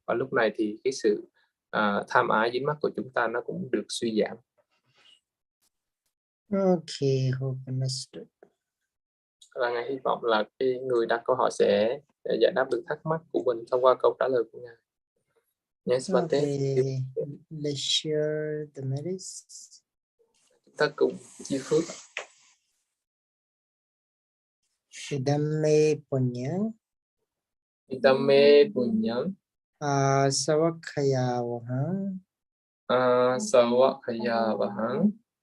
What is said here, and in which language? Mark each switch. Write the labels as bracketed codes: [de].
[vi] Và lúc này thì cái sự tham ái dính mắc của chúng ta nó cũng được suy giảm. [en] Okay, hope understood. [vi] Và Ngài hy vọng là cái người đặt câu hỏi sẽ giải đáp được thắc mắc của mình thông qua câu trả lời của Ngài. [en] Yes, Okay, let's share the merits. [vi] Chúng ta cùng chia phước. [pi] Idame punyang Idame punyang savakkaya vahang Sawakayavahang